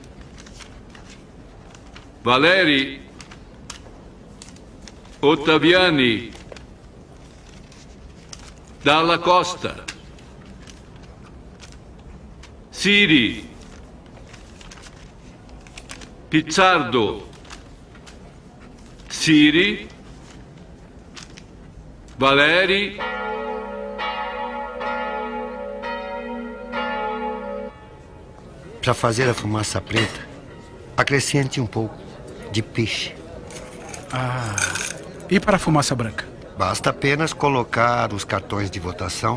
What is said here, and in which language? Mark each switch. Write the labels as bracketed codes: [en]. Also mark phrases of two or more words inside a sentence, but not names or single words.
[pt] Valeri, Ottaviani, Dalla Costa, Siri, Pizzardo, Siri, Valeri, Para fazer a fumaça preta, acrescente um pouco de piche. Ah, e para a fumaça branca? Basta apenas colocar os cartões de votação.